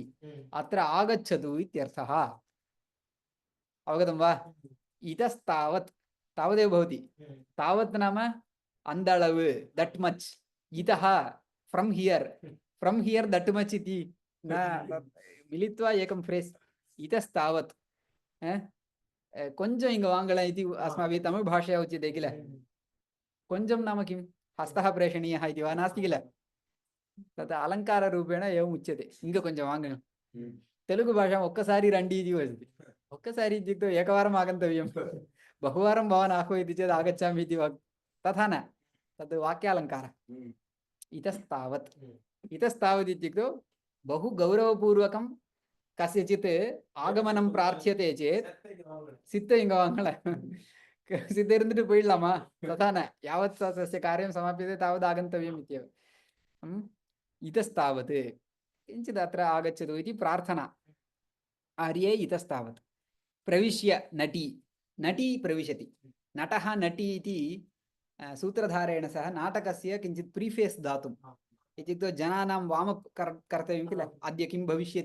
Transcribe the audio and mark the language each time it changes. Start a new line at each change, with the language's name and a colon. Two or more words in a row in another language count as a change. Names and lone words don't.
Sanskrit: अत्र आगच्छतु इत्यर्थः। अवगतं वा? इतस्तावत्, तावदेव भवति। तावत् नाम अन्दळव्,
English: that much.
Sanskrit: इतः
English: from here that much
Sanskrit: इति न मिलित्वा एकं फ्रेस्, इतस्तावत्।
Tamil: கொஞ்சம் இங்க வாங்கள
Sanskrit: इति अस्माभिः तमिळ् भाषया उच्यते किल। కొంచెం नाम किं, हस्तः प्रेषणीयः इति वा, नास्ति किल। तत् अलङ्काररूपेण एवम् उच्यते,
Tamil: இங்க கொஞ்சம் வாங்களம்।
Sanskrit: తెలుగు భాషायाम्
Telugu: ఒక్కసారి రండి
Sanskrit: इति वदति। ఒక్కసారి इत्युक्तौ एकवारम् आगन्तव्यं, बहुवारं भवान् आह्वयति चेत् आगच्छामि इति तथा न, तद् वाक्यालङ्कारः। इतस्तावत्, इतस्तावत् इत्युक्तौ बहु गौरवपूर्वकं कस्यचित् आगमनं प्रार्थ्यते चेत्
Tamil: சித்த இங்க வாங்கல சித்த இருந்துட்டு போயிடலாமா
Sanskrit: तथा न यावत् तस्य कार्यं समाप्यते तावत् आगन्तव्यम् इत्येव इतस्तावत् किञ्चित् अत्र आगच्छतु इति प्रार्थना आर्ये इतस्तावत् प्रविश्य नटी नटी प्रविशति नटः नटी इति सूत्रधारेण सह नाटकस्य किञ्चित् प्रीफेस् दातुम् इत्युक्ते जनानां
English: warm up
Sanskrit: कर्तव्यं किल अद्य किं भविष्यति